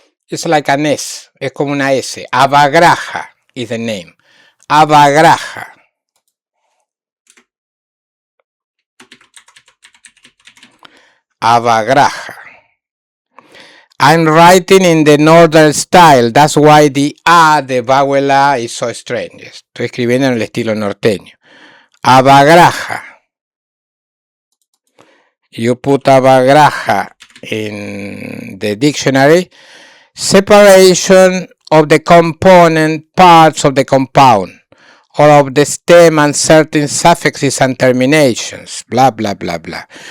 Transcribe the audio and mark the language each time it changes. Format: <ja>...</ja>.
<en>It's like an S.</en> <es>Es como una S.</es> <en>Avagraha is the name. Avagraha. Avagraha. I'm writing in the northern style. That's why the A de vowel A is so strange.</en> <es>Estoy escribiendo en el estilo norteño.</es> <en>Avagraha. You put avagraha in the dictionary. Separation of the component parts of the compound, or of the stem and certain suffixes and terminations, blah, blah, blah, blah.</en>